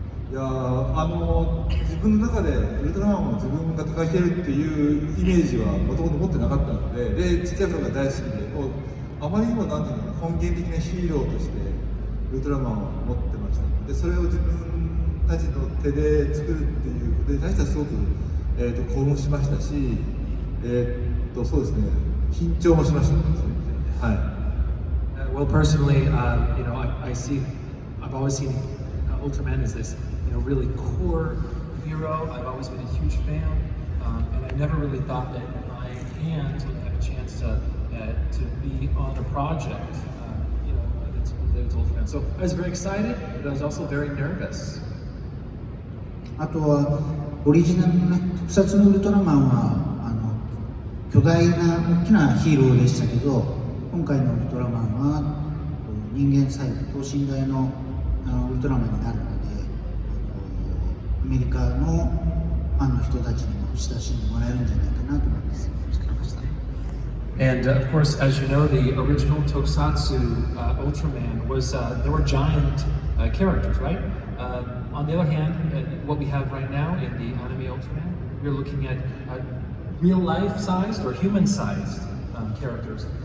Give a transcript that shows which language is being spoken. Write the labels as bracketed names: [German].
[Japanese] いや自分の中でウルトラマンを自分が高いてるっていうイメージはもともと持ってなかったので、ちっちゃい頃が大好きで、あまりにもなんていうのかな、根源的なヒーローとしてウルトラマンを持ってましたので、それを自分たちの手で作るっていうことに対してはすごく、興奮しましたし、そうですね、緊張もしました。はい。 [English] Well, personally, you know, I've always seen Ultraman as this, you know, really core hero. I've always been a huge fan, and I never really thought that my hands would have a chance to be on a project, you know, that's related to Ultraman. So I was very excited, but I was also very nervous. [Japanese] あとはオリジナルのね、特撮のウルトラマンは巨大な大きなヒーローでしたけど、今回のウルトラマンは人間細胞等身大のウルトラマンになるので、アメリカのファンの人たちにも親しんでもらえるんじゃないかなと思います。作りました。 [English] And of course, as you know, the original Tokusatsu Ultraman was there were giant characters, right? On the other hand, what we have right now in the anime Ultraman, we're looking at real life-sized or human-sized characters.